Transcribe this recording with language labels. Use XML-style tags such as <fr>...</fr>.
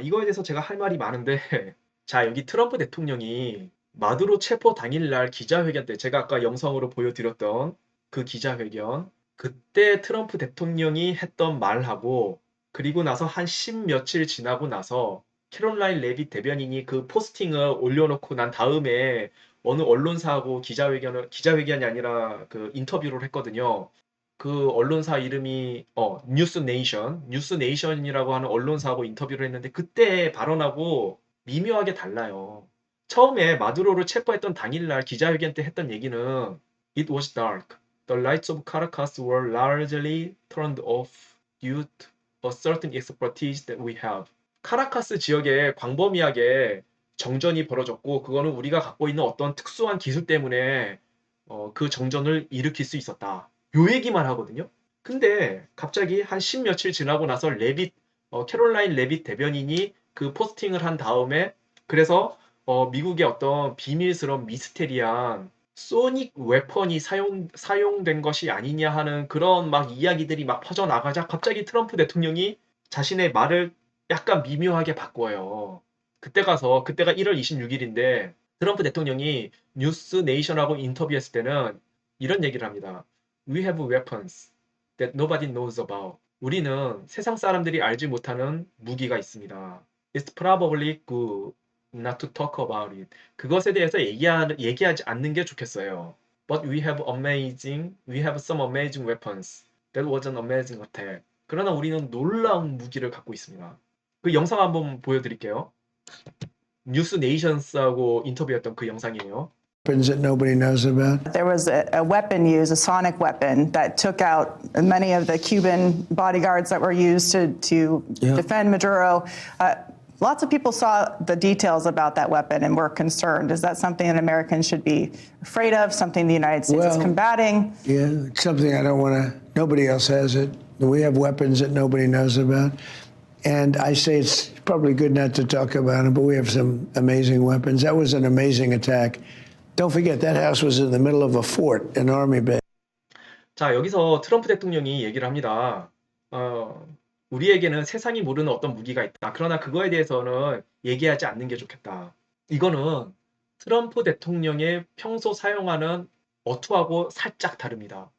<ko>이거에 대해서 제가 할 말이 많은데 자, 여기 트럼프 대통령이 마두로 체포 당일날 기자회견 때 제가 아까 영상으로 보여드렸던 그 기자회견 그때 트럼프 대통령이 했던 말하고 그리고 나서 한 10며칠 지나고 나서 캐롤라인 레빗 대변인이 그 포스팅을 올려놓고 난 다음에 어느 언론사하고 기자회견이 아니라 그 인터뷰를 했거든요. 그 언론사 이름이 뉴스네이션이라고 하는 언론사하고 인터뷰를 했는데 그때 발언하고 미묘하게 달라요. 처음에 마두로를 체포했던 당일날 기자회견 때 했던 얘기는</ko> <en>It was dark. The lights of Caracas were largely turned off due to a certain expertise that we have.</en> <ko>카라카스 지역에 광범위하게 정전이 벌어졌고 그거는 우리가 갖고 있는 어떤 특수한 기술 때문에 그 정전을 일으킬 수 있었다. 요 얘기만 하거든요. 근데 갑자기 한 10며칠 지나고 나서 캐롤라인 레빗 대변인이 그 포스팅을 한 다음에 그래서 미국의 어떤 비밀스러운 미스테리한 소닉 웨펀이 사용된 것이 아니냐 하는 그런 막 이야기들이 막 퍼져나가자 갑자기 트럼프 대통령이 자신의 말을 약간 미묘하게 바꿔요. 그때가 1월 26일인데 트럼프 대통령이 뉴스 네이션하고 인터뷰했을 때는 이런 얘기를 합니다.</ko> <en>We have weapons that nobody knows about.</en> <ko>우리는 세상 사람들이 알지 못하는 무기가 있습니다.</ko> <en>It's probably good not to talk about it.</en> <ko>그것에 대해서 얘기하지 않는 게 좋겠어요.</ko> <en>But we have some amazing weapons. That was an amazing attack.</en> <ko>그러나 우리는 놀라운 무기를 갖고 있습니다. 그 영상 한번 보여드릴게요. 뉴스 네이션스하고 인터뷰했던 그 영상이에요.</ko> <en>Weapons that nobody knows about. There was a weapon used, a sonic weapon, that took out many of the Cuban bodyguards that were used to defend Maduro. Lots of people saw the details about that weapon and were concerned. Is that something that Americans should be afraid of, something the United States is Well, combating? Yeah, it's something I don't want to, nobody else has it. We have weapons that nobody knows about. And I say it's probably good not to talk about them, but we have some amazing weapons. That was an amazing attack. Don't forget, that house was in the middle of a fort, an army base.</en> <ko>자, 여기서 트럼프 대통령이 얘기를 합니다. 우리에게는 세상이 모르는 어떤 무기가 있다. 그러나 그거에 대해서는 얘기하지 않는 게 좋겠다. 이거는 트럼프 대통령의 평소 사용하는 어투하고 살짝 다릅니다.</ko>